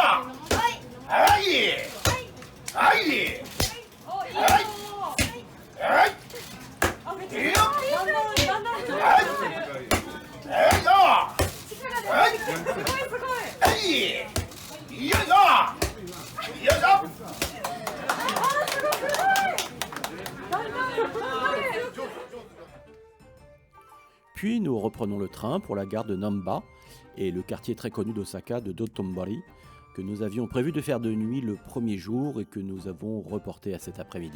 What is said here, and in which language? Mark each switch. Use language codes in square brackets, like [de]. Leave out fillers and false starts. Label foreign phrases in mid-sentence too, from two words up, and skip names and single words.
[ja] はい。はい。はい。はい。いいよ。はい。はいよ。はい。はい。いよいよ。よいしょ。 [fr] Puis nous reprenons le train pour la gare de Namba et le quartier très connu d'Osaka de Dotonbori que nous avions prévu de faire de nuit le premier jour et que nous avons reporté à cet après-midi.